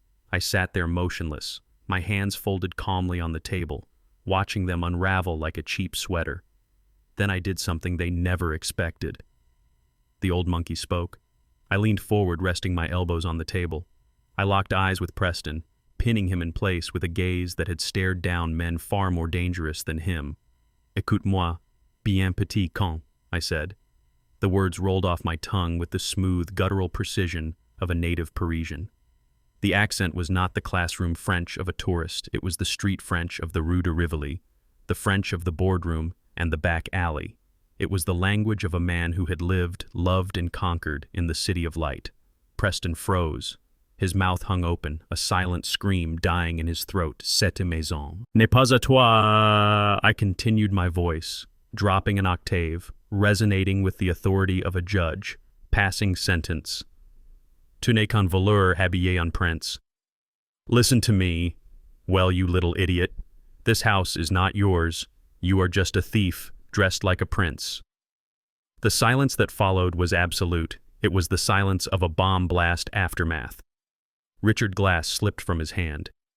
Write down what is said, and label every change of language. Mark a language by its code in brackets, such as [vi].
[en] I sat there motionless, my hands folded calmly on the table, watching them unravel like a cheap sweater. Then I did something they never expected. The old monkey spoke. I leaned forward, resting my elbows on the table. I locked eyes with Preston, pinning him in place with a gaze that had stared down men far more dangerous than him. [fr] Écoute-moi, bien petit con, [en] I said. The words rolled off my tongue with the smooth, guttural precision of a native Parisian. The accent was not the classroom French of a tourist, it was the street French of the Rue de Rivoli, the French of the boardroom and the back alley. It was the language of a man who had lived, loved, and conquered in the city of light. Preston froze. His mouth hung open, a silent scream dying in his throat. [fr] Cette maison n'est pas à toi. [en] I continued my voice, dropping an octave, resonating with the authority of a judge, passing sentence. [fr] Tu n'es qu'un voleur habillé en prince. [en] Listen to me, well, you little idiot. This house is not yours. You are just a thief, dressed like a prince. The silence that followed was absolute. It was the silence of a bomb blast aftermath. Richard's glass slipped from his hand.